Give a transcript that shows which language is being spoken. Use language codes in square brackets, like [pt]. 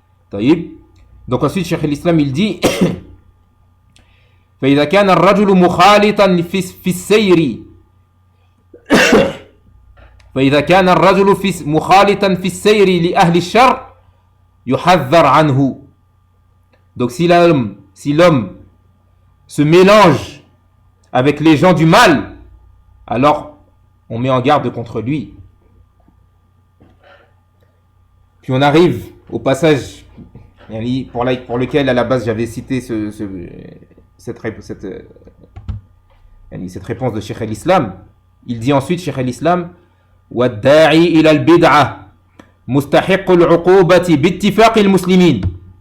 [fr] Donc ensuite Cheikh al-Islam il dit [ar] فإذا كان الرجل مخالطا في السير فإذا كان الرجل مخالطا في السير لأهل الشر يحذر عنه. [fr] Donc si l'homme se mélange avec les gens du mal, alors on met en garde contre lui. Puis on arrive au passage pour lequel à la base j'avais cité cette réponse de Cheikh al-Islam. Il dit ensuite Cheikh al-Islam [ar] وَالدَّاعِي إِلَى الْبِدْعَةِ مُسْتَحِقُّ الْعُقُوبَةِ بِاتِّفَاقِ الْمُسْلِمِينَ.